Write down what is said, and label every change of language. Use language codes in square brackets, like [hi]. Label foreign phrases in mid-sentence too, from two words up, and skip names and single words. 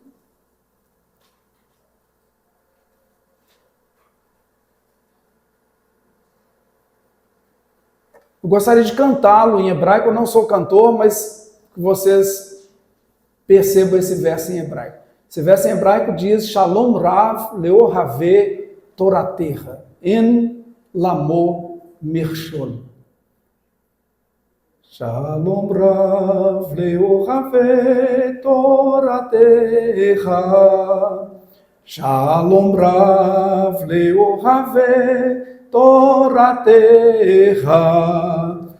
[pt] Eu gostaria de cantá-lo em hebraico, eu não sou cantor, mas que vocês percebam esse verso em hebraico. Esse verso em hebraico diz: [he] שלום רב לאהבי תורתך ואין למו מכשול. שלום רב לאהבי תורתך. שלום רב לאהבי תורתך.